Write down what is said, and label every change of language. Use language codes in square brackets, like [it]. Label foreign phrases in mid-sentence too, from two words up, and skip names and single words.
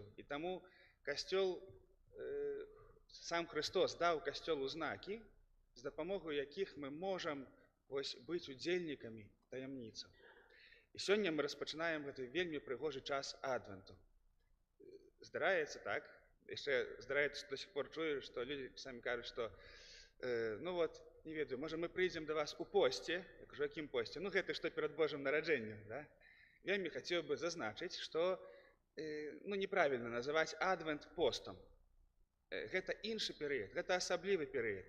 [be] І таму касцёл, сам Христос даў касцёлу знакі, з дапамогай якіх мы можам быць удзельнікамі таямніцаў. І сёння мы распачынаем гэты вельмі прыгожы час адвенту. Здараецца так, яшчэ здараецца, што [ru] до сих пор [be] чую, што людзі самі кажуць, што не ведаю, можа мы прыйдзем да вас у посце. Я кажу, якім посце? Гэты, што перад Божым нараджэннем, да? Вельмі хацеў бы зазначыць, што неправільна называць адвент постам. Гэта іншы перыяд, гэта асаблівы перыяд.